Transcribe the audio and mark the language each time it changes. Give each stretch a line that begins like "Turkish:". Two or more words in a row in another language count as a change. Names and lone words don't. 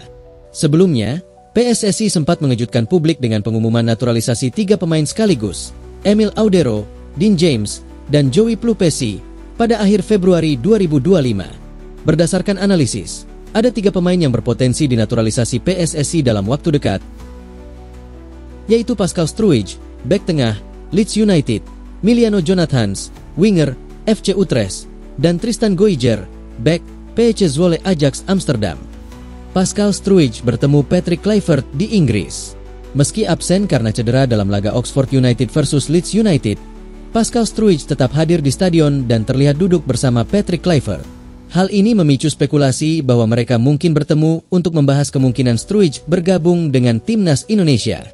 Indonesian: Sebelumnya, PSSI sempat mengejutkan publik dengan pengumuman naturalisasi 3 pemain sekaligus, Emil Audero, Dean James, dan Joey Plupesi pada akhir Februari 2025. Berdasarkan analisis, ada 3 pemain yang berpotensi dinaturalisasi PSSI dalam waktu dekat, yaitu Pascal Struijk, bek tengah, Leeds United, Miliano Jonathans, winger, FC Utrecht, dan Tristan Goijer, bek, PSV Zwolle Ajax Amsterdam. Pascal Struijk bertemu Patrick Kluivert di Inggris. Meski absen karena cedera dalam laga Oxford United versus Leeds United, Pascal Struijk tetap hadir di stadion dan terlihat duduk bersama Patrick Kluivert. Hal ini memicu spekulasi bahwa mereka mungkin bertemu untuk membahas kemungkinan Struijk bergabung dengan timnas Indonesia.